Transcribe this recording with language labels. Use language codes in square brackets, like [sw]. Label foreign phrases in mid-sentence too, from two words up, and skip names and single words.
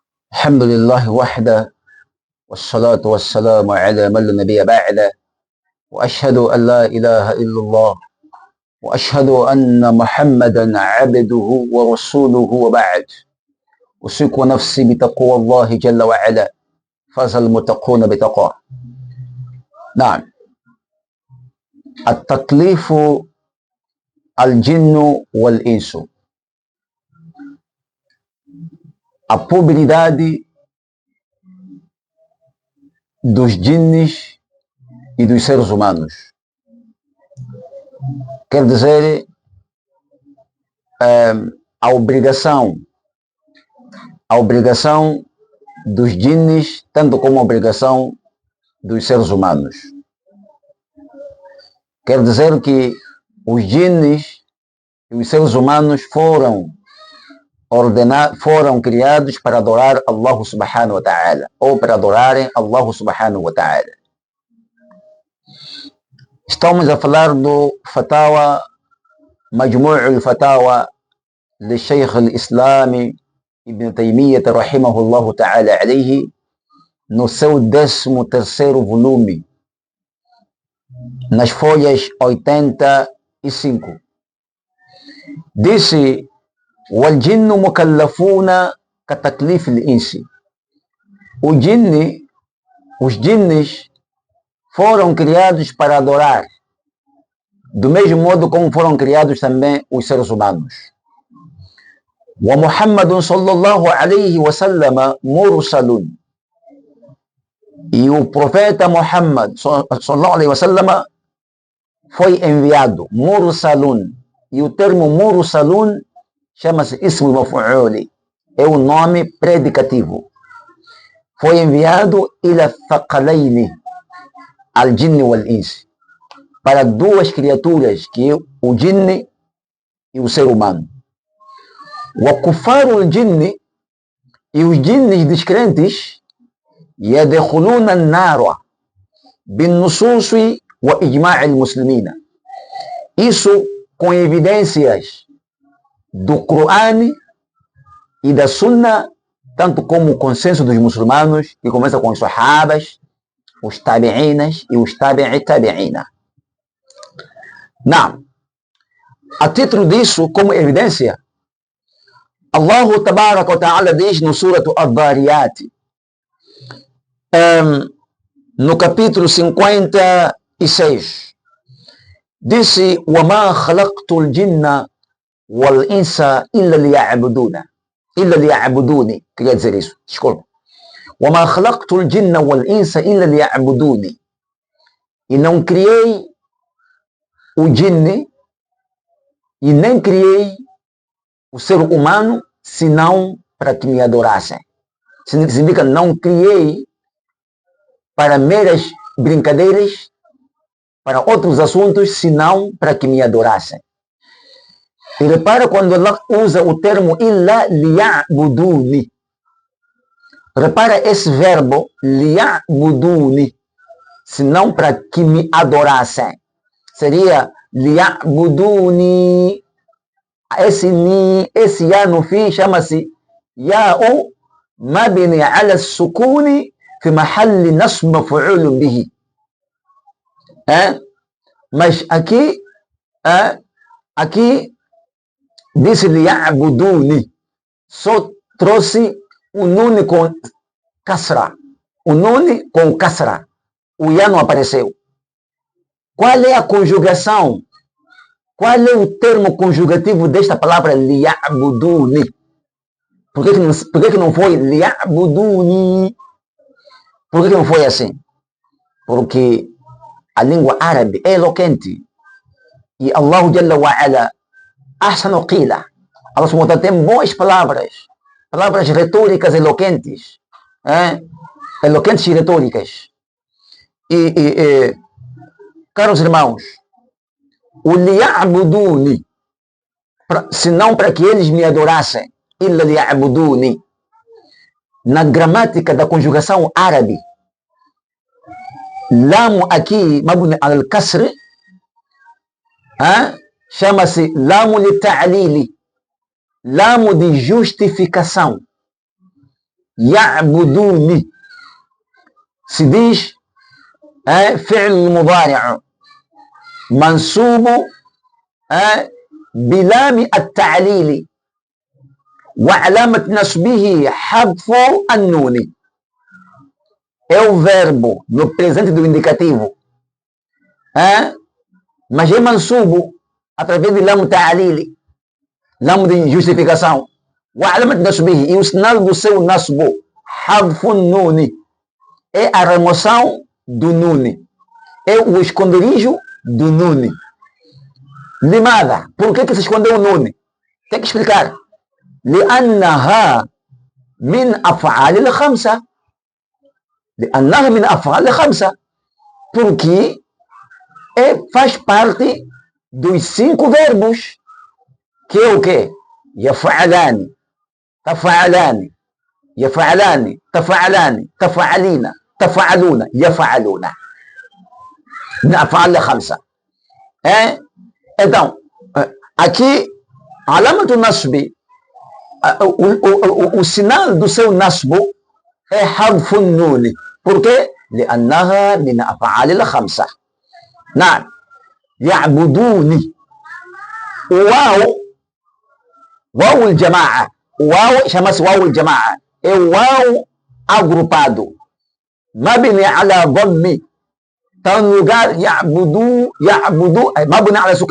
[ar] الحمد لله وحده والصلاة والسلام على من لا نبي بعده وأشهد أن لا إله إلا الله وأشهد أن محمدا عبده ورسوله وبعد أوصيك نفسي بتقوى الله جل وعلا فاز المتقون بتقواه. نعم، التكليف الجن والإنس. [pt] A probabilidade dos jinnes e dos seres humanos. Quer dizer, a obrigação dos jinnes, tanto como a obrigação dos seres humanos. Quer dizer que os jinnes e os seres humanos foram criados para adorar Allah [ar] سبحانه وتعالى, [pt] ou para adorarem Allah [ar] سبحانه وتعالى. [pt] Estamos a falar do Fatawa, Majmu' al-Fatawa de Sheikh al-Islam Ibn Taymiyyah [ar] رحمه الله تعالى عليه, [pt] no seu 13º volume, nas folhas 85. Disse: [ar] وَالْجِنُّ مُكَلَّفُونَ كَتَكْلِيفِ الْإِنْسِ. [pt] Os jinnes foram criados para adorar, do mesmo modo como foram criados também os seres humanos. [ar] وَمُحَمَّدٌ صلى الله عليه وسلم مُرْسَلٌ. [pt] E o profeta Muhammad [ar] صلى الله عليه وسلم [pt] foi enviado, mursalun. E o termo mursalun chama-se [ar] اسم مفعول, [pt] é o nome predicativo. Foi enviado [ar] إلى الثقلين، الجن والإنس, [pt] para duas criaturas, que é o jinn e o ser humano. [ar] وكفار الجن, [pt] e os jinnes descrentes, [ar] يدخلون النار بالنصوص وإجماع المسلمين. [pt] Isso com evidências do Coran e da Sunna, tanto como o consenso dos muçulmanos, que começa com os sahabas, os tabi'inas e os tabi'ina. Não. A título disso, como evidência, Allah [ar] تبارك وتعالى [pt] diz no suratu Ad-Dariyat, no capítulo 56, disse: [ar] وَمَا خَلَقْتُ الْجِنَّ وَالْإِنْسَ إِلَّا لِيَعْبُدُونِ. [pt] Queria dizer isso, desculpa. [ar] وَمَا خَلَقْتُ الْجِنَّ وَالْإِنْسَ إِلَّا لِيَعْبُدُونِ. [pt] E não criei o jinne e nem criei o ser humano senão para que me adorassem. Significa, não criei para meras brincadeiras, para outros assuntos, senão para que me adorassem. E repara quando Allah usa o termo [ar] إلا ليعبدون. [pt] Repara esse verbo liya'buduni, senão para que me adorassem. Seria liya'buduni. Esse ya no fim chama-se [ar] ياء مبني على سكون في محل نصب مفعول به. [pt] Mas aqui disse liya'buduni, só trouxe o nune com kasra. O nune com kasra. O ya não apareceu. Qual é a conjugação? Qual é o termo conjugativo desta palavra liya'buduni? Por que não foi liya'buduni? Por que não foi assim? Porque a língua árabe é eloquente. E Allah [ar] جل وعلا، أحسن قيلا, [pt] Allah [ar] سبحانه وتعالى [pt] tem boas palavras retóricas eloquentes, eloquentes e retóricas. E caros irmãos, o liya'buduni, senão para que eles me adorassem, [ar] إلا ليعبدون, [pt] na gramática da conjugação árabe, lamu aqui, [ar] مبني الكسر, [pt] chama-se [ar] لام للتعليل, [pt] lamo de justificação. [ar] يعبدوني. [pt] Se diz [ar] فعل مضارع منصوب بلام التعليل وعلامة نصبه حذف النون. [pt] É o verbo no presente do indicativo, mas é mansubo através de [ar] لام التعليل, [pt] lam de justificação. [ar] وعلامة نصبه, [pt] e o sinal do seu nasbo, [ar] حذف النون, [pt] é a remoção do nune, é o esconderijo do nune. Limada, por que se escondeu o nune? Tem que explicar. [ar] لأنها من أفعال الخمسة. لأنها من أفعال الخمسة, [pt] porque faz parte dos 5 verbos, que é o quê? [ar] يفعلان, تفعلان, يفعلان, تفعلان, تفعلين, تفعلون, يفعلون. من أفعال الخمسة. [pt] Então, aqui, [ar] علامة النصب, [pt] o sinal do seu nasbo é حذف النون. Por quê? [ar] لأنها من أفعال الخمسة. نعم. يعبدوني. واو الجماعة. واو chama-se واو الجماعة. É واو agrupado. مبني على ضم. [pt] Está no lugar [ar] يعبدو مبني على سكون.